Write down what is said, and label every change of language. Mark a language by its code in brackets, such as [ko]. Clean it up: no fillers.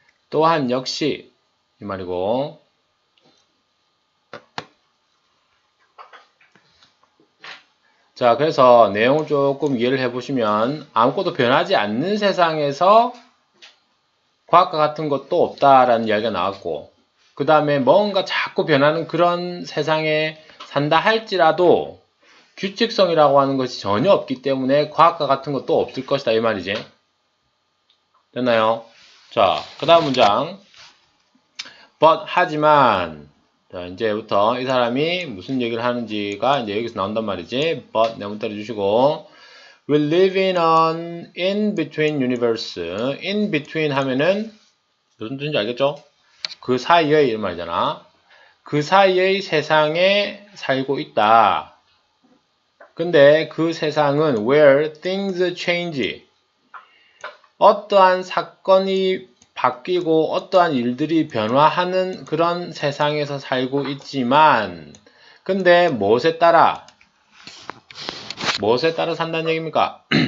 [ko] 또한 역시 이 말이고 자, 그래서 내용을 조금 이해를 해보시면 아무것도 변하지 않는 세상에서 과학과 같은 것도 없다라는 이야기가 나왔고 그 다음에 뭔가 자꾸 변하는 그런 세상에 산다 할지라도 규칙성이라고 하는 것이 전혀 없기 때문에 과학과 같은 것도 없을 것이다 이 말이지. 됐나요? 자, 그 다음 문장 but 하지만 자, 이제부터 이 사람이 무슨 얘기를 하는지가 이제 여기서 나온단 말이지. [en] but [ko] 내문 때려주시고 [en] We live in an in-between universe. [ko] in-between 하면은 무슨 뜻인지 알겠죠? 그 사이의 이런 말이잖아. 그 사이의 세상에 살고 있다. 근데 그 세상은 [en] where things change. [ko] 어떠한 사건이 바뀌고 어떠한 일들이 변화하는 그런 세상에서 살고 있지만 근데 무엇에 따라 산다는 얘기입니까?